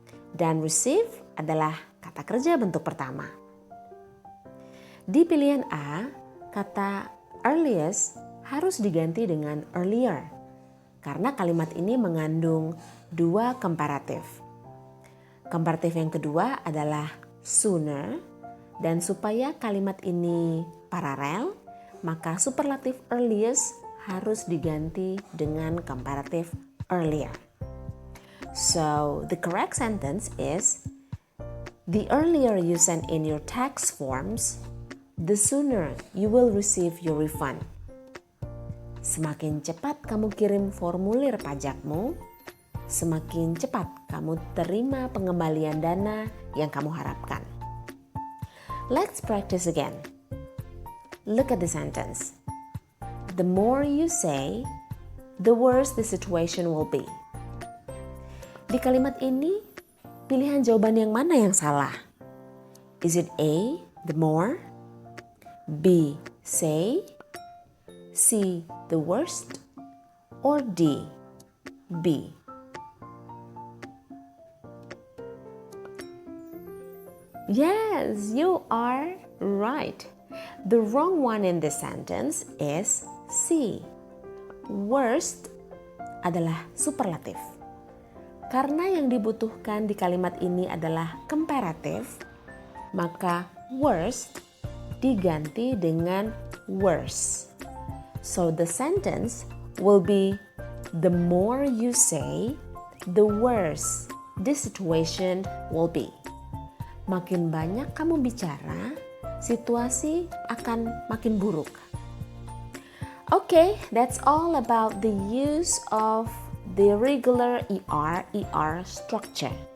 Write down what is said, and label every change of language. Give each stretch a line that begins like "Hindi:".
Indonesian: Dan receive adalah kata kerja bentuk pertama. Di pilihan A, kata earliest harus diganti dengan earlier karena kalimat ini mengandung 2 komparatif. Komparatif yang kedua adalah sooner, dan supaya kalimat ini paralel, maka superlatif earliest harus diganti dengan komparatif earlier.
English: So, the correct sentence is, the earlier you send in your tax forms, the sooner you will receive your refund.
Indonesian: Semakin cepat kamu kirim formulir pajakmu, semakin cepat kamu terima pengembalian dana yang kamu harapkan.
English: Let's practice again. Look at the sentence. The more you say, the worse the situation will be.
Indonesian: Di kalimat ini, pilihan jawaban yang mana yang salah?
English: Is it A, the more? B, say, C, the worst, or D, B? Yes, you are right. The wrong one in this sentence is C.
Indonesian: Worst adalah superlatif. Karena yang dibutuhkan di kalimat ini adalah komparatif, maka worst diganti dengan worse.
English: So the sentence will be, the more you say, the worse the situation will be.
Indonesian: Makin banyak kamu bicara, situasi akan makin buruk.
English: Okay, that's all about the use of the irregular ER structure.